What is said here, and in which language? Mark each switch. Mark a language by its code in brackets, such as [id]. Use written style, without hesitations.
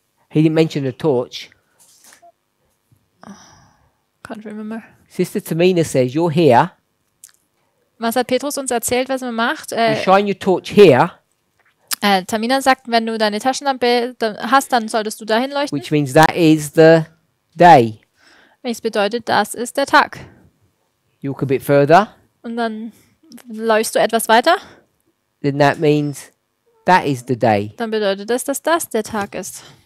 [en] He didn't mention a torch. Can't remember. Sister Tamina says you're here. [de] Was hat Petrus uns erzählt, was man macht? [en] You shine your torch here, [de] Tamina sagt, wenn du deine Taschenlampe hast, dann solltest du dahin leuchten. [en] which means that is the day. [de] Welches bedeutet, das ist der Tag. [en] You walk a bit further, [de] Und dann leuchtest du etwas weiter, [en] then that means that is the day. [de] dann bedeutet das, dass das der Tag ist.